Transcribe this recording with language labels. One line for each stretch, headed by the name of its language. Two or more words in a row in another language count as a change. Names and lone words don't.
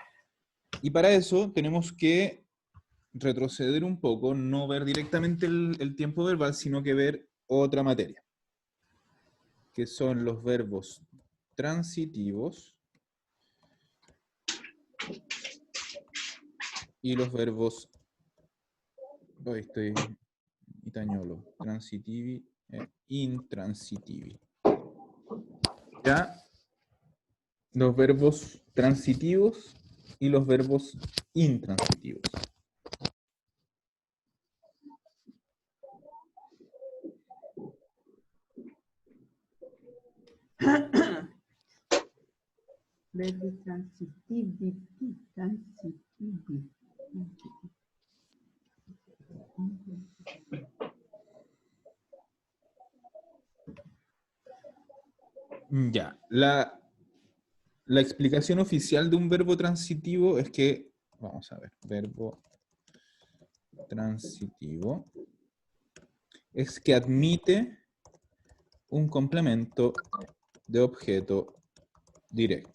Spanish: Y para eso tenemos que retroceder un poco, no ver directamente el tiempo verbal, sino que ver otra materia, que son los verbos transitivos y los verbos, hoy estoy itañolo,
Italian: transitivi e intransitivi.
Spanish: Ya, los verbos transitivos y los verbos intransitivos.
Italian: Verbi transitivi, transitivi.
Spanish: Ya, la explicación oficial de un verbo transitivo es que, vamos a ver, verbo transitivo es que admite un complemento de objeto directo.